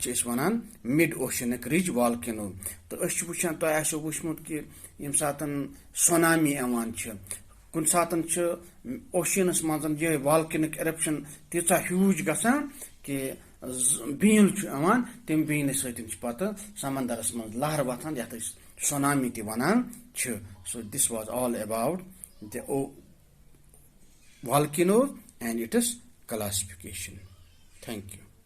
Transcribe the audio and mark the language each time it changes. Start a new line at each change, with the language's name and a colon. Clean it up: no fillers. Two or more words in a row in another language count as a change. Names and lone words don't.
Kashmiri: ونان
English: mid oceanic ridge volcano
Kashmiri: تو وچان تہ آسو وچمت کہ یم سات سونامی ایوان کن سات اوشینس من یہ
English: volcanic eruption
Kashmiri: تیژا ہیوج گژھان کہ بیل ایوان تم بیل ستن پتہ سمندرس من لہر وتھان یتھ سونامی تہ ونان
English: so this was all about the volcanoes and its classification. Thank you.